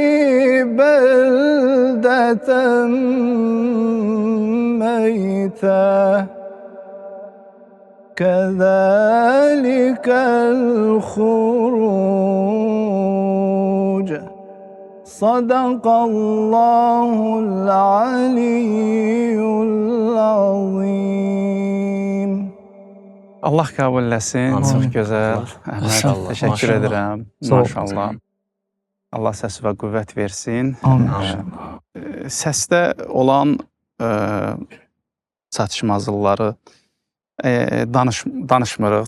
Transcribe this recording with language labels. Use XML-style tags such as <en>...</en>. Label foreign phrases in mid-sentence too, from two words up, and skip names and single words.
<ar>بلدة ميتا كذلك الخروج صدق الله العلي العظيم.</ar> <az>Allah qəbul eləsin. Amin. Çox gözəl. Maşallah. Əhməd, Maşallah. təşəkkür Maşallah. edirəm. Sağ ol. Maşallah. Allah səs və qüvvət versin. Amin. Səsdə olan çatışmazlıqları danışmırıq.</az>